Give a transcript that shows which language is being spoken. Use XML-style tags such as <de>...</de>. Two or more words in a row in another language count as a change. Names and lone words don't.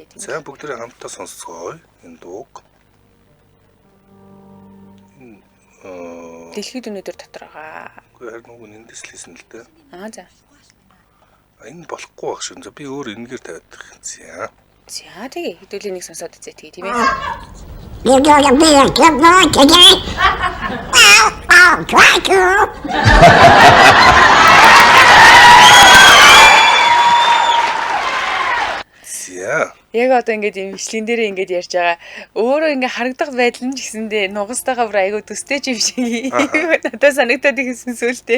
<mn>За бүгдээ хамтдаа сонсцгоё энэ дууг. Дэлхийд өнөдөр дотор байгаа. Үгүй харин уг нь эндээс л хийсэн л дээ. За. Энэ болохгүй байх шин. За би өөр энэгээр тавиад байгаа юм зя. За тэгээ хэдүүлээ нэг сонсоод үзье тэгээ тийм ээ.</mn> <en>You're gonna be a good boy today. I'll try to.</en> <mn>За. Яг одоо ингээд юм бичлэгэн дээр ингээд ярьж байгаа. Өөрөө ингээд харагдах байдал нь ч гэсэндээ нугастайгаа бүр айгүй төстэй юм шиг. Надад санагдаад ихсэн сүлтэй.</mn>